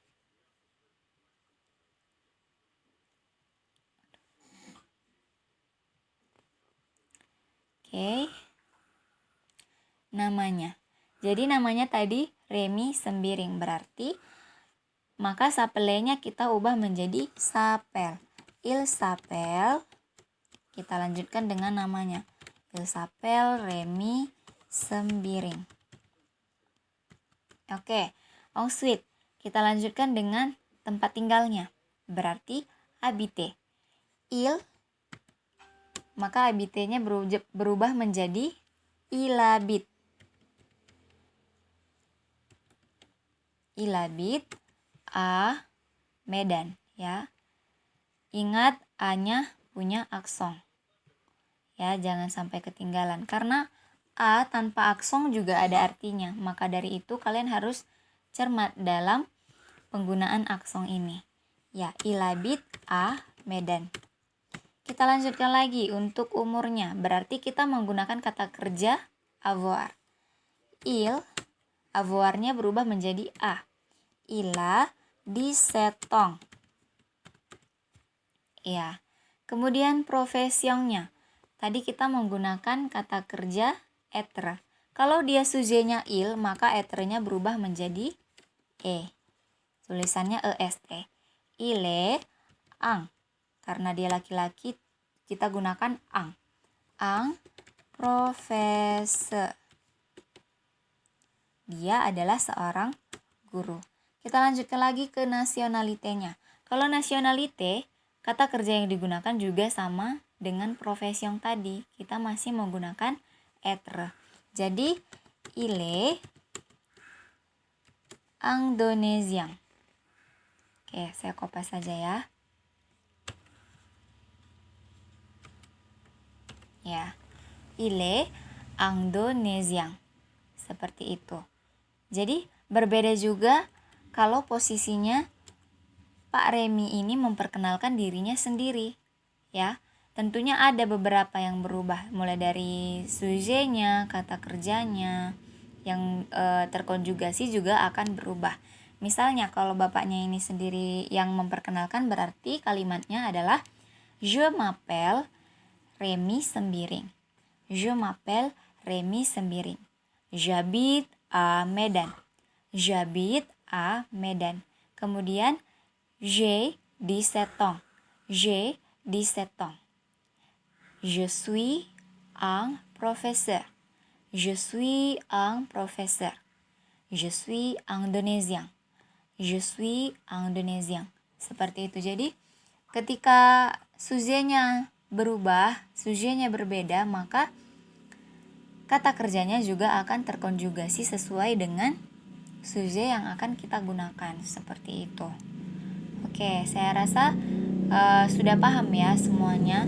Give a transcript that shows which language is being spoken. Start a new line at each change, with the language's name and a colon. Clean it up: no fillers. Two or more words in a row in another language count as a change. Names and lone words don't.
Indonesian: Oke. Namanya. Jadi namanya tadi Remy Sembiring, berarti maka sapelenya kita ubah menjadi sapel.
French: Il s'appelle,
Indonesian: kita lanjutkan dengan namanya.
French: Il s'appelle Remy Sembiring.
Indonesian: Oke, ensuite kita lanjutkan dengan tempat tinggalnya. Berarti habite. Il, maka habite-nya berubah menjadi
French: il habite. Il habite à Medan, ya.
Indonesian: Ingat A-nya punya akson. Ya, jangan sampai ketinggalan. Karena A tanpa akson juga ada artinya. Maka dari itu kalian harus cermat dalam penggunaan akson ini. Ya,
French: il habite à Medan.
Indonesian: Kita lanjutkan lagi untuk umurnya. Berarti kita menggunakan kata kerja avoir. Il, avoir-nya berubah menjadi A.
French: Il a 17 ans.
Indonesian: Ya. Kemudian profesionnya. Tadi kita menggunakan kata kerja être. Kalau dia sujetnya il, maka être-nya berubah menjadi e.
French: Tulisannya est. Il est un.
Indonesian: Karena dia laki-laki, kita gunakan ang.
French: Ang professeur.
Indonesian: Dia adalah seorang guru. Kita lanjutkan lagi ke nasionalitenya. Kalau nasionalite, kata kerja yang digunakan juga sama dengan profesion tadi. Kita masih menggunakan être. Jadi,
French: il est indonésien.
Indonesian: Oke, saya kopas saja ya. Ya,
French: il est indonésien.
Indonesian: Seperti itu. Jadi, berbeda juga kalau posisinya Pak Remy ini memperkenalkan dirinya sendiri, ya. tentunya ada beberapa yang berubah, mulai dari sujetnya, kata kerjanya, yang terkonjugasi juga akan berubah. Misalnya kalau bapaknya ini sendiri yang memperkenalkan, berarti kalimatnya adalah
French: Je m'appelle Remy Sembiring. Je m'appelle Remy Sembiring. J'habite à Medan. J'habite à Medan. Kemudian j'ai 17 ans. J'ai 17 ans. Je suis un professeur. Je suis un professeur. Je suis Indonésien. Je suis Indonésien.
Indonesian: Seperti itu. Jadi ketika sujetnya berubah, sujetnya berbeda, maka kata kerjanya juga akan terkonjugasi sesuai dengan sujet yang akan kita gunakan. Seperti itu. Oke, saya rasa sudah paham ya semuanya.